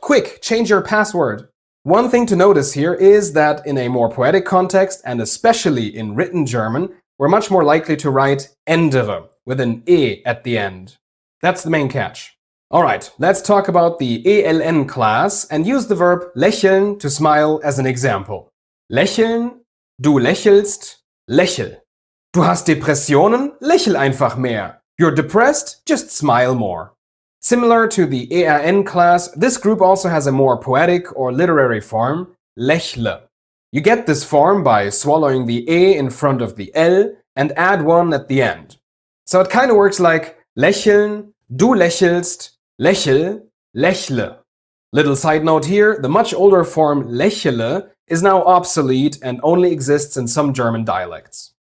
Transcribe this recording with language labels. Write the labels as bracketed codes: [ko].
[en] Quick, change your password. One thing to notice here is that in a more poetic context, and especially in written German, we're much more likely to write ändere with an e at the end. That's the main catch. Alright, let's talk about the ELN class and use the verb lächeln, to smile, as an example. [de] Lächeln, du lächelst, lächel. Du hast Depressionen? Lächel einfach mehr. [en] You're depressed? Just smile more. Similar to the ERN class, this group also has a more poetic or literary form, lächle. You get this form by swallowing the e in front of the l and add one at the end. So it kind of works like [de] lächeln, du lächelst, lächel, lächle. [en] Little side note here, the much older form lächele is now obsolete and only exists in some German dialects.